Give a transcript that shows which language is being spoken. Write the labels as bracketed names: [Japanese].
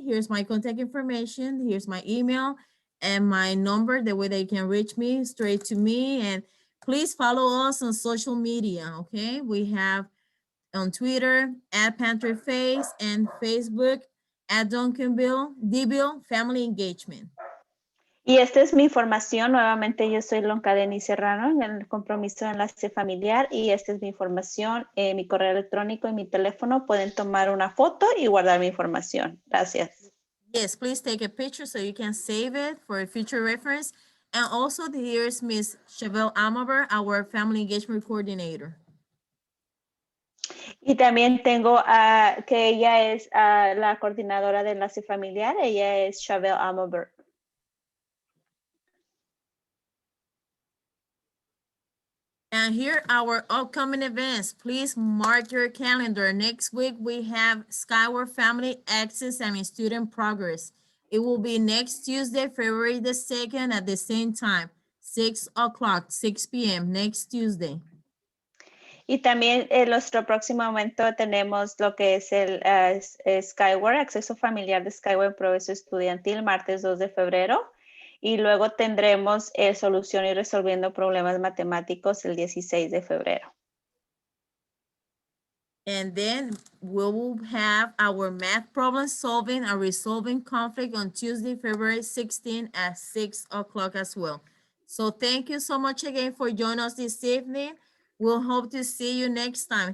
[English] Here's my contact information. Here's my email and my number, the way they can reach me straight to me. And please follow us on social media, okay? We have on Twitter, @PantherFace, and Facebook, @DuncanBill Family Engagement. [Spanish] Y esta es mi información. Nuevamente, yo soy Lonka Serrano en el compromiso de enlace familiar y esta es mi información, mi correo electrónico y mi teléfono. Pueden tomar una foto y guardar mi información. Gracias. [English] Yes, please take a picture so you can save it for a future reference. And also here's Miss Chevelle Amaber, our Family Engagement Coordinator. [Spanish] Y también tengo que ella es la coordinadora de enlace familiar. Ella es Chevelle Amaber. [English] And here are our upcoming events. Please mark your calendar. Next week, we have Skyward Family Access and Student Progress. It will be next Tuesday, February the 2nd at the same time, 6 o'clock, 6 p.m. next Tuesday. [Spanish] Y también en nuestro próximo evento tenemos lo que es el Skyward, Acceso Familiar de Skyward Progreso Estudiantil, martes 2 de febrero. Y luego tendremos Solución y Resolviendo Problemas Matemáticos el 16 de febrero. [English] And then we will have our math problem solving and resolving conflict on Tuesday, February 16 at 6 o'clock as well. So thank you so much again for joining us this evening. We'll hope to see you next time.